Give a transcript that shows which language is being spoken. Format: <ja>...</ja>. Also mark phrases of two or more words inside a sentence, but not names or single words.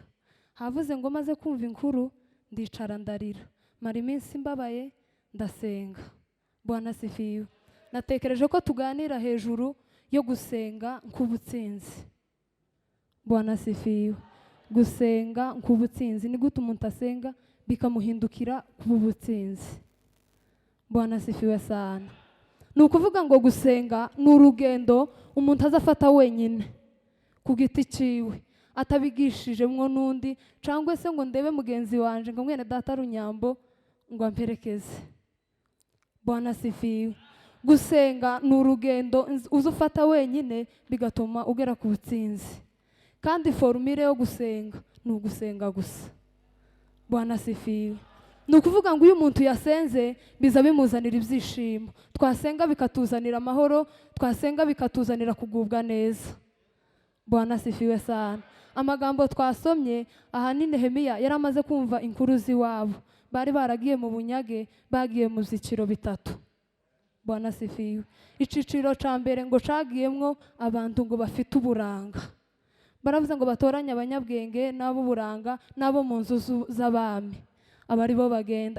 <rn>Havuze ngo maze kumva inkuru ndicara ndarira, mara iminsi mbabaye ndasenga.</rn> <sw>Bwana asifiwe.</sw> <rn>Natekereje ko tuganira hejuru yo gusenga nk'ubutsinzi.</rn> <sw>Bwana asifiwe.</sw> <rn>Gusenga nk'ubutsinzi, ni gute umuntu asenga bikamuhindukira kuba ubutsinzi.</rn> <sw>Bwana asifiwe sana.</sw> <rn>Ni ukuvuga ngo gusenga ni urugendo umuntu azafata wenyine ku giti ciwe, atabigishijemwo n'undi, cyangwa se ngo ndebe mugenzi wanje ngo mwene data Runyambo ngo amperekeze.</rn> <sw>Bwana asifiwe.</sw> <rn>Gusenga ni urugendo uzufata wenyine bigatuma ugera ku butsinzi, kandi formule yo gusenga ni ugusenga gusa.</rn> <sw>Bwana asifiwe.</sw> <rn>Ni ukuvuga ngo iyo umuntu yasenze biza bimuzanira ibyishimo, twasenga bikatuzanira amahoro, twasenga bikatuzanira kugubwa neza.</rn> <sw>Bwana asifiwe sana.</sw> <rn>Amagambo twasomye ahanini Nehemiya yari amaze kumva inkuru z'iwabo, bari baragiye mu bunyage, bagiye mu byiciro 3.</rn> <sw>Bwana asifiwe.</sw> <rn>Iciciro cya mbere ngo cagiyemwo abantu ngo bafite uburanga, baravuze ngo batoranye abanyabwenge n'abo buranga n'abo mu nzu z'abami, abari bo bagenda.</rn>